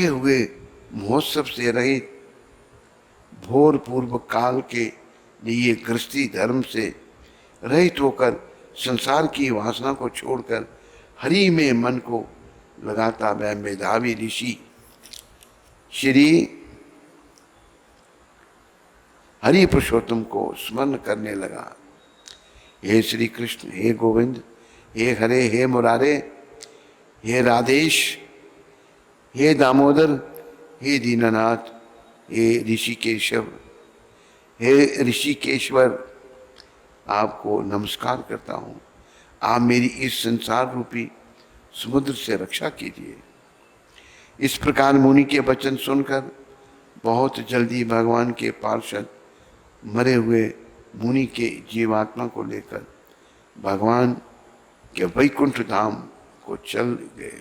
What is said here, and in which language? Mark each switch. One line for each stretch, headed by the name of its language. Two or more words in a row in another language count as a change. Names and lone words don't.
Hindi: हुए महोत्सव से रहित भोर पूर्व काल के लिए गृहस्थी धर्म से रहित होकर संसार की वासना को छोड़कर हरि में मन को लगाता वह मेधावी ऋषि श्री हरि पुरुषोत्तम को स्मरण करने लगा। हे श्री कृष्ण, हे गोविंद, हे हरे, हे मुरारे, हे राधेश, हे दामोदर, हे दीननाथ, हे ऋषिकेशव, हे ऋषिकेश्वर, आपको नमस्कार करता हूँ। आप मेरी इस संसार रूपी समुद्र से रक्षा कीजिए। इस प्रकार मुनि के वचन सुनकर बहुत जल्दी भगवान के पार्षद मरे हुए मुनि के जीवात्मा को लेकर भगवान के वैकुंठ धाम को चल गए।